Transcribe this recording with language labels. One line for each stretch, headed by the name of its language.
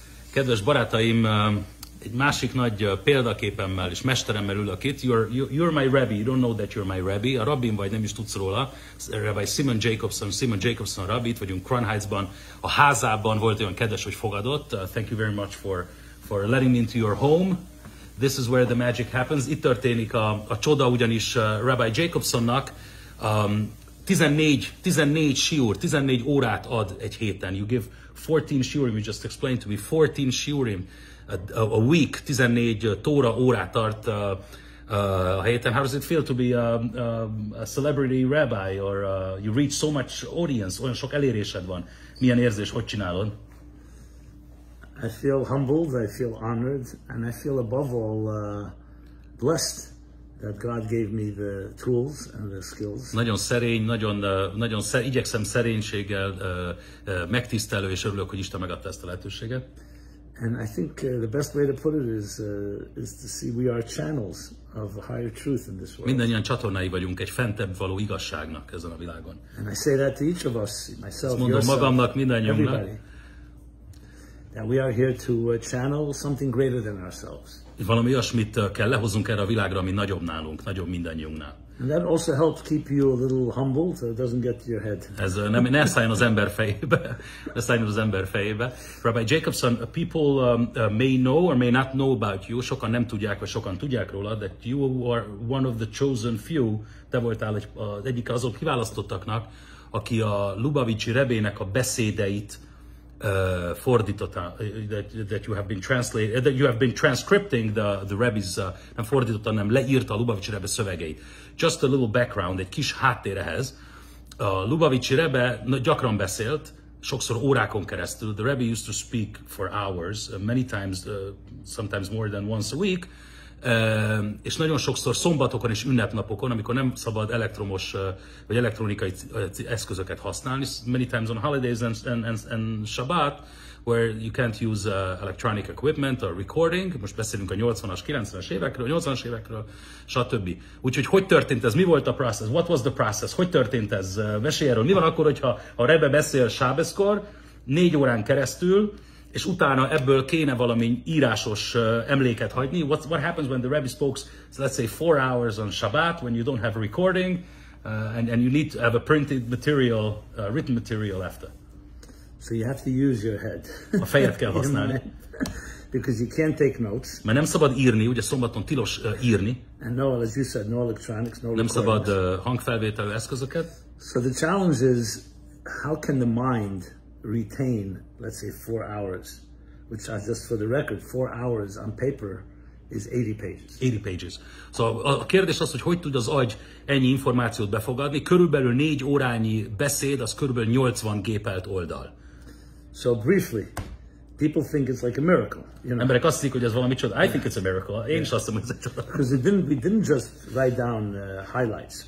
Hungarian: Kedves barátaim, egy másik nagy példaképemmel és mesteremmel ülök itt.
English: You're my rabbi, you don't know that you're my rabbi.
Hungarian: A rabbin vagy, nem is tudsz róla. Rabbi Simon Jacobson rabbi, itt vagyunk Crown Heights-ban, a házában, volt olyan kedves, hogy fogadott.
English: Thank you very much for letting me into your home. This is where the magic happens.
Hungarian: Itt történik a csoda, ugyanis Rabbi Jacobsonnak 14 shiur, 14 órát ad egy héten.
English: You give 14 shiurim, you just explained to me, 14 shiurim a week,
Hungarian: 14 tóra órát tart a héten.
English: How does it feel to be a celebrity rabbi, or you reach so much audience,
Hungarian: olyan sok elérésed van? Milyen érzés, hogy csinálod?
English: I feel humbled, I feel honored, and I feel above all blessed that God gave me the tools and the skills.
Hungarian: Nagyon szerény, igyekszem szerénységgel, megtisztelő, és örülök, hogy Isten megadta ezt a lehetőséget.
English: And I think the best way to put it is to see we are channels of a higher truth in this world.
Hungarian: Mindannyian csatornái vagyunk egy fentebb való igazságnak ezen a világon.
English: And I say that to each of us, myself,
Hungarian: ezt mondom
English: yourself,
Hungarian: magamnak, mindannyiunknak.
English: everybody. That we are here to channel something greater than ourselves.
Hungarian: Valami olyasmit kell lehozzunk erre a világra, ami nagyobb nálunk, nagyobb mindannyiunknál.
English: And that also helps keep you a little humble, so it doesn't get to your head.
Hungarian: Ez ne szálljon az ember fejébe. Ne szálljon az ember fejébe.
English: Rabbi Jacobson, people may know or may not know about you.
Hungarian: Sokan nem tudják, vagy sokan tudják róla,
English: that you are one of the chosen few.
Hungarian: Te voltál az egyik azok kiválasztottaknak, aki a Lubavicsi rebének a beszédeit fordította,
English: that you have been transcripting the rabbis,
Hungarian: nem fordította, nem leírta a Lubavicsi rebbe szövegeit.
English: Just a little background,
Hungarian: egy kis háttér ehhez. A Lubavicsi rebbe gyakran beszélt, sokszor órákon keresztül.
English: The rabbi used to speak for hours, many times, sometimes more than once a week.
Hungarian: És nagyon sokszor szombatokon és ünnepnapokon, amikor nem szabad elektromos vagy elektronikai eszközöket használni,
English: many times on holidays and Shabbat, where you can't use electronic equipment or recording.
Hungarian: Most beszélünk a 80-as, 90-es évekről, 80-as évekről, stb. Úgyhogy hogy történt ez? Mi volt a process?
English: What was the process?
Hungarian: Hogy történt ez? Mesélj erről. Mi van akkor, hogyha a rebbe beszél sábeszkor, 4 órán keresztül, és utána ebből kéne valami írásos emléket hagyni?
English: What happens when the rabbi spoke, so let's say 4 hours on Shabbat, when you don't have a recording, and you need to have a printed material, written material after? So you have to use your head.
Hungarian: A fejet kell használni.
English: Because you can't take notes.
Hungarian: Mert nem szabad írni, ugye szombaton tilos írni.
English: And no, as you said, no electronics, no
Hungarian: nem
English: recordings.
Hungarian: szabad hangfelvételő eszközöket.
English: So the challenge is, how can the mind retain, let's say, 4 hours, which are, just for the record, 4 hours on paper is 80 pages. 80 pages.
Hungarian: Szóval a kérdés az, hogy tud az agy ennyi információt befogadni. Körülbelül 4 órányi beszéd, az körülbelül 80 gépelt oldal.
English: So briefly, people think it's like a miracle. You know?
Hungarian: Emberek azt hiszik, hogy ez valami csoda.
English: I think it's a miracle.
Hungarian: Én is azt hiszem, hogy ez egy csoda.
English: Because we didn't just write down highlights.